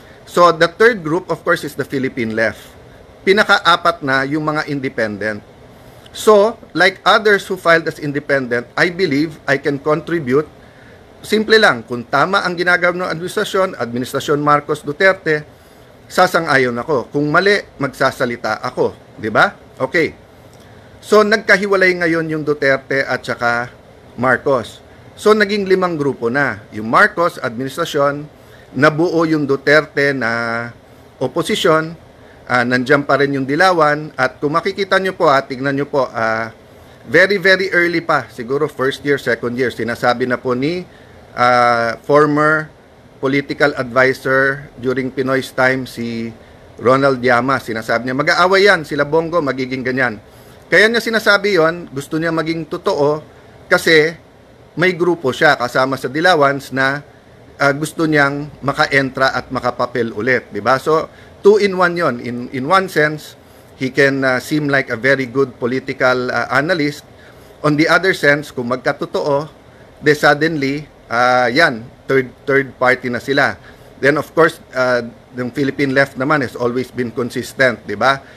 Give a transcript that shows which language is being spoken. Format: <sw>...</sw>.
<en>So, the third group, of course, is the Philippine left.</en> <tl>Pinaka-apat na yung mga independent.</tl> <en>So, like others who filed as independent, I believe I can contribute.</en> <tl>Simple lang, kung tama ang ginagawa ng administrasyon Marcos Duterte, sasang-ayon ako. Kung mali, magsasalita ako. Di ba? Okay. So, nagkahiwalay ngayon yung Duterte at saka Marcos. So, naging 5 grupo na. Yung Marcos, administrasyon, nabuo yung Duterte na oposisyon, nandiyan pa rin yung Dilawan, at kung makikita nyo po, tignan nyo po, very, very early pa, siguro first year, second year, sinasabi na po ni former political advisor during Pinoy's time, si Ronald Llamas, sinasabi niya, mag-aaway yan, sila Bongo, magiging ganyan. Kaya niya sinasabi yon, gusto niya maging totoo, kasi may grupo siya kasama sa Dilawans na gusto niyang maka-entra at makapapel ulit, di ba? So, 2-in-1 yon.</tl> <en>In one sense, he can seem like a very good political analyst. On the other sense,</en> <tl>kung magkatotoo, de suddenly, yan, third party na sila.</tl> <en>Then, of course, the Philippine left naman has always been consistent,</en> <tl>di ba?</tl>